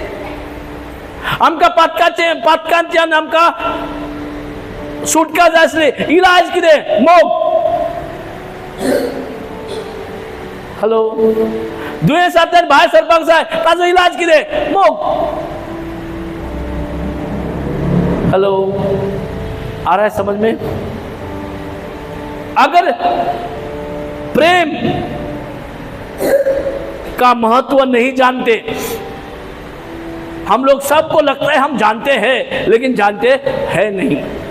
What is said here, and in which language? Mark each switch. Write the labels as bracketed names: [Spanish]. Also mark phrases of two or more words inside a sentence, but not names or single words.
[Konkani] आमकां पातकांच्यान आमकां सुटका जाय आसली, इलाज कितें? मोग। हॅलो, दुयेंसांतल्यान भायर सरपाक जाय, ताजो इलाज कितें? [Hindi] मोग। हेलो, आ रहा है समझ में? अगर प्रेम का महत्व नहीं जानते। हम लोग सबको लगता है हम जानते हैं, लेकिन जानते हैं नहीं।